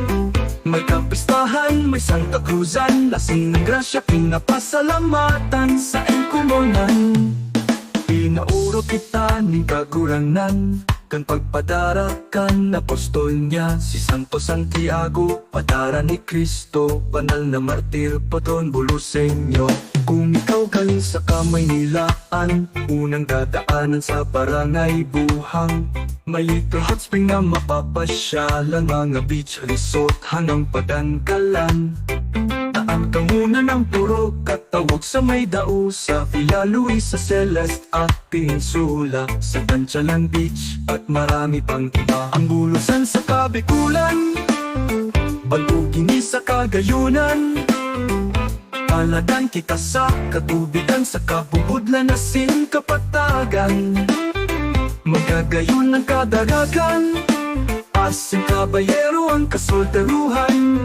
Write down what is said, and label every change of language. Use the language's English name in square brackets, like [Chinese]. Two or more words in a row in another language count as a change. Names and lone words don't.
[Filipino] May kapistahan, may Santa Cruzan, lasing ng grasya, pinapasalamatan sa engkumonan. [Bikol] Pinauro kita ning kaguranan, kan pagpadarakan apostol niya, si Santo Santiago, padara ni Kristo, banal na martir, patron Buluseño. [Filipino] Kung ikaw galing sa Kamaynilaan, unang dadaanan sa barangay Buhang, may [English] little hot spring [Filipino] na mapapasyalan, mga [English] beach resort [Filipino] hanggang Padangkalan. Daan ka muna ng puro katawag sa may dao, sa Villa Luisa, Celeste at Peninsula, sa Ganchalan Beach at marami pang iba. [Bikol] Ang bulusan sa kabikulan, baluging sa kagayunan. Paladan kita sa katubigan, sa kabubudlan na sing kapatagan. Magagayon ng kadaragan, asing kabayero ang kasoldaruhan.